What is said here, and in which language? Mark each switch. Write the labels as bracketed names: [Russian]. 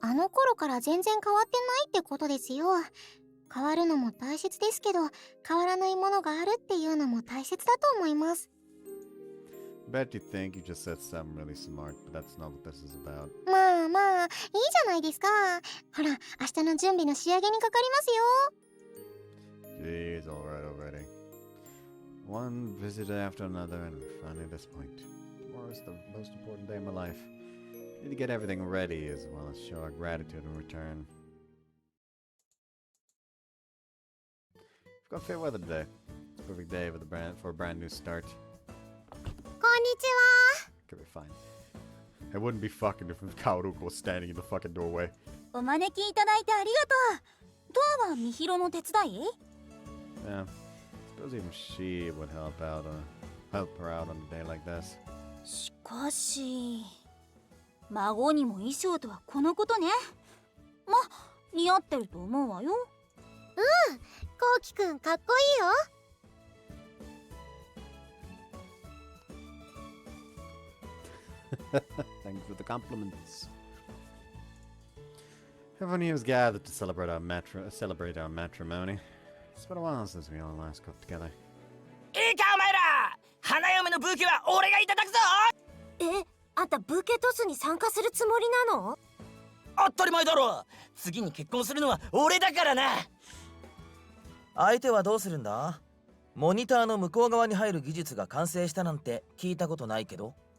[Japanese] あの頃から全然変わってないってことですよ。変わるのも大切ですけど、変わらないものがあるっていうのも大切だと思います。 [English] Bet you think you just said something really smart, but that's not what this is about. [Japanese] まあまあ、いいじゃないですか。ほら、明日の準備の仕上げにかかりますよ。 [English] Jeez, alright already. One visit after another, and we're finally at this point. Tomorrow is the most important day of my life. Need to get everything ready as well as show our gratitude in return. We've got fair weather today. It's a perfect day for a brand new start. [Japanese] こんにちは。 [English] Could be fine. It wouldn't be fucking if Kaoruko was standing in the fucking doorway. [Japanese] お招きいただいてありがとう。ドアはみひろの手伝い？ [English] Yeah. Suppose even she would help her out on a day like this. [Japanese] しかし孫にも衣装とはこのことね。ま、似合ってると思うわよ。うん、こうきくんかっこいいよ。 [English] Thanks for the compliments. Everyone here is gathered to celebrate our matrimony. It's been a while since we all last got together. [Japanese] いいかお前ら、花嫁のブーケは俺がいただくぞ。あんたブーケトスに参加するつもりなの？当たり前だろ。次に結婚するのは俺だからな。相手はどうするんだ？モニターの向こう側に入る技術が完成したなんて聞いたことないけど。